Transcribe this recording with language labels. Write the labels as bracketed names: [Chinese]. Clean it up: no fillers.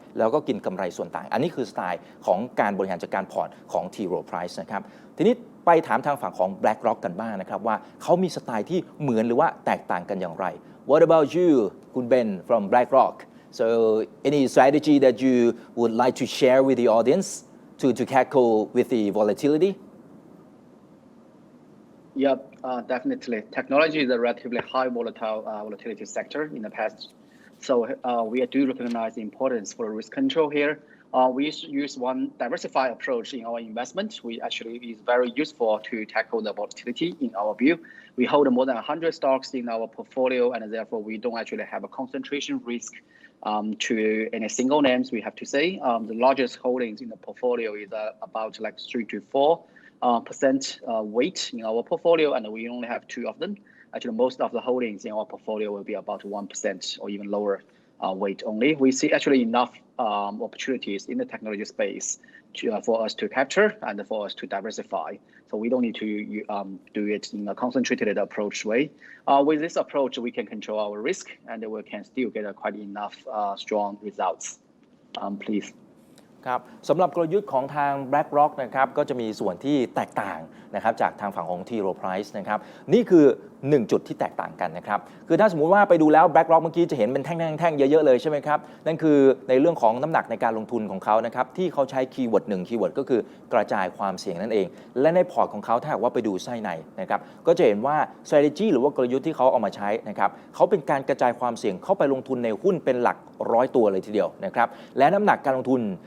[Thai] แล้วก็กินกำไรส่วนต่างอันนี้คือสไตล์ของการบริหารจัดการพอร์ตของ T.Rowe Price นะครับทีนี้ไปถามทางฝั่งของ BlackRock กันบ้างนะครับว่าเขามีสไตล์ที่เหมือนหรือว่าแตกต่างกันอย่างไร [English] What about you [Thai] คุณเบน [English] from BlackRock so any strategy that you would like to share with the audience to tackle with the volatility? Yeah, definitely. Technology is a relatively high volatility sector in the past. So we do recognize the importance for risk control here. We use one diversified approach in our investment. We actually is very useful to tackle the volatility in our view. We hold more than 100 stocks in our portfolio, and therefore we don't actually have a concentration risk to any single names. We have to say the largest holdings in the portfolio is about like 3 to 4% weight in our portfolio, and we only have 2 of them. Actually, most of the holdings in our portfolio will be about 1% or even lower weight only. We see actually enough opportunities in the technology space for us to capture and for us to diversify. So we don't need to do it in a concentrated approach way. With this approach, we can control our risk and we can still get quite enough strong results. Please. [Thai] ครับสำหรับกลยุทธ์ของทาง BlackRock นะครับก็จะมีส่วนที่แตกต่างนะครับจากทางฝั่งของ T.Rowe Price นะครับนี่คือ1จุดที่แตกต่างกันนะครับคือถ้าสมมุติว่าไปดูแล้ว BlackRock เมื่อกี้จะเห็นเป็นแท่งๆเยอะๆเลยใช่ไหมครับนั่นคือในเรื่องของน้ำหนักในการลงทุนของเขานะครับที่เขาใช้คีย์เวิร์ด1คีย์เวิร์ดก็คือกระจายความเสี่ยงนั่นเองและในพอร์ตของเขาถ้าหากว่าไปดูไส้ในนะครับก็จะเห็นว่า strategy หรือว่ากลยุทธ์ที่เขาเอามาใช้นะครับเขาเป็นการกระจายความเสี่ยงเข้าไปลงทุนในหุ้นเป็นหลัก100ตัวเลยทีเดียวนะครับและน้ำหนักการลงทุน